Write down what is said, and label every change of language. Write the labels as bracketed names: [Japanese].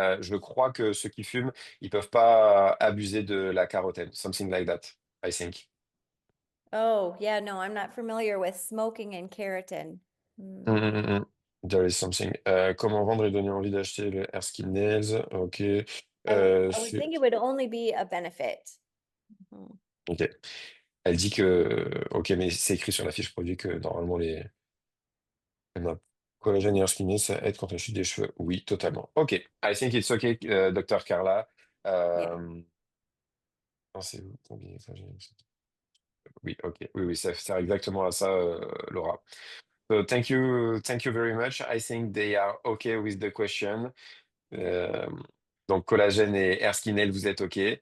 [French] Je crois que ceux qui fument, ils peuvent pas abuser de la carotène. [English] Something like that, I think. Oh, yeah, no, I'm not familiar with smoking and keratin. Mm. Mm, mm, mm. There is something. [French] Comment vendre et donner envie d'acheter le Erskine Nails? Ok. [English] I would think it would only be a benefit. Mhm. [French] Ok. Elle dit que. Ok, mais c'est écrit sur la fiche produit que normalement les collagène et Erskine Nails, ça aide contre la chute des cheveux. Oui, totalement. Ok. [English] I think it's okay, Dr. Carla. Yeah. [French] Pensez-vous combiner ça, oui, ok. Oui, oui, ça sert exactement à ça, Laura. [English] So thank you very much. I think they are okay with the question. [French] Euh, donc collagène et Erskine, vous êtes OK.